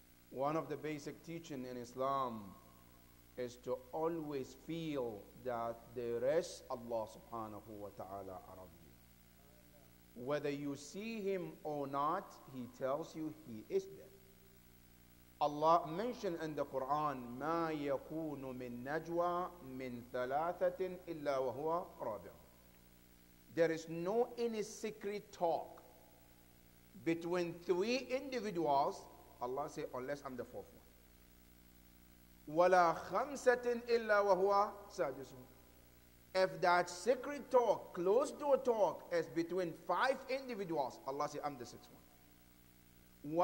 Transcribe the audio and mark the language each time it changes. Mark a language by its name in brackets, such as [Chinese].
[English] One of the basic teachings in Islam is to always feel that there is Allah subhanahu wa ta'ala around you. Whether you see Him or not, He tells you He is there. Allah mentioned in the Quran, [Arabic] مَا يَكُونُ مِن نَجْوَى مِن ثَلَاثَةٍ إِلَّا وَهُوَ رَابِعٌ. [English] There is no any secret talk between three individuals, Allah says, unless I'm the fourth one. [Arabic] وَلَا خَمْسَةٍ إِلَّا وَهُوَ سَادِسٌ. [English] If that secret talk, closed door talk, is between five individuals, Allah says, I'm the sixth one.